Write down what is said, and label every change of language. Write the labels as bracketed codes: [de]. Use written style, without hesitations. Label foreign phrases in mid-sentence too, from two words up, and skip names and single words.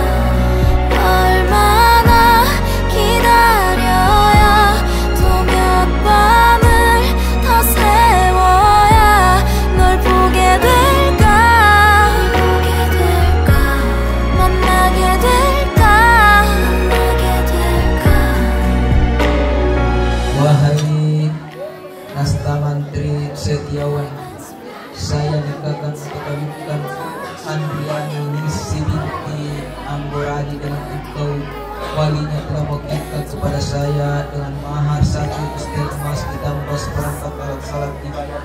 [ko] 얼마나 기다려야 또 몇 밤을 더 세워야 널 보게 될까, 보게 될까, 만나게 될까, 만나게 될까. [id] Wahai Nasta Mantri Setiawan, saya nikahkan perkawinan Andriani Ningsi binti Angborani dengan engkau. Walinya telah mewakilkan kepada saya dengan mahar 1 ustel emas ditambah seperangkat alat salat ibadah.